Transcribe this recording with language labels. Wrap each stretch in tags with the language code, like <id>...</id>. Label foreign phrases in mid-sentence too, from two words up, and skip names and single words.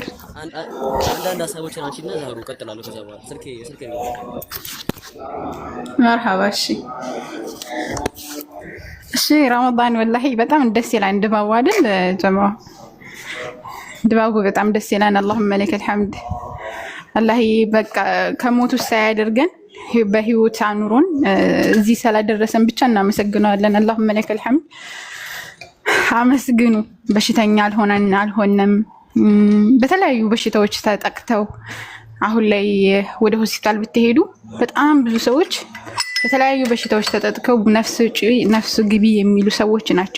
<am>አንዳንድ ሀሳቦችን አንቺና ዛሩ ቀጥላለሁ ከዛ በኋላ ስልኬ ነው መርሐባ እሺ ረመዳን ወላሂ በጣም ደስ ይላል ድባቡ አይደል ጀማዓ ድባቡ በጣም ደስ ይላል</am> <ar>اللهم لك الحمد</ar> <am>አላህ በቃ ከሞቱ ሳያደርገን በህይወት አኑሮን እዚህ ስላደረሰን ብቻ እናመሰግናለን</am> <ar>اللهم لك الحمد</ar> <am>አመስግኑ በሽተኛ አልሆነም በተለያዩ በሽታዎች ተጠቅተው አሁን ላይ ወደ ሆስፒታል ብትሄዱ በጣም ብዙ ሰዎች በተለያዩ በሽታዎች ተጠቅተው ነፍስ ግቢ የሚሉ ሰዎች ናቸው</am>